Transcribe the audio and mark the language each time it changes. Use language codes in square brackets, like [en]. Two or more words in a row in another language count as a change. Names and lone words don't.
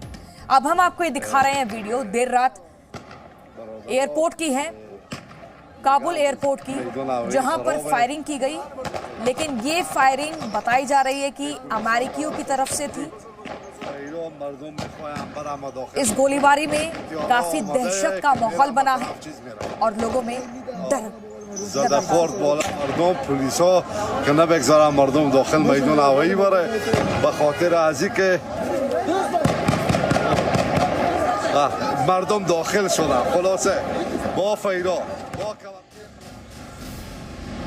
[hi] अब हम आपको ये दिखा रहे हैं वीडियो, देर रात एयरपोर्ट की है, काबुल एयरपोर्ट की, जहां पर फायरिंग की गई। लेकिन ये फायरिंग बताई जा रही है कि अमेरिकियों की तरफ से थी। इस गोलीबारी में काफी दहशत का माहौल बना है और लोगों में डर [fa] زده خورد بالا مردم، پلیسا که نبگذارن مردم داخل میدان هوایی بره به خاطر از اینکه مردم داخل شدن. خلاصه با فیرا